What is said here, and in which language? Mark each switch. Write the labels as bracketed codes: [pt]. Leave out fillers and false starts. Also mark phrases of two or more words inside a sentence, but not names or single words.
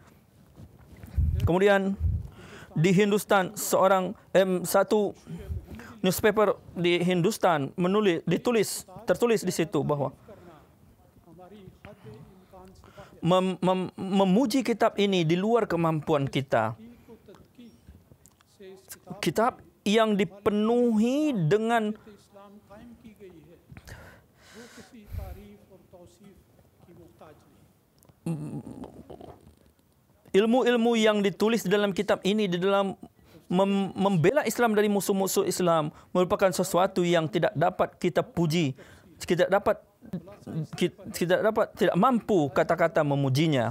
[id] Kemudian di Hindustan satu newspaper di Hindustan tertulis di situ bahwa memuji kitab ini di luar kemampuan kita. Kitab yang dipenuhi dengan [ur] اسلام قائم کی گئی ہے وہ کسی تعریف اور توصیف کی محتاج نہیں. [id] ilmu-ilmu yang ditulis dalam kitab ini di dalam membela Islam dari musuh-musuh Islam merupakan sesuatu yang tidak dapat kita puji, tidak mampu kata-kata memujinya.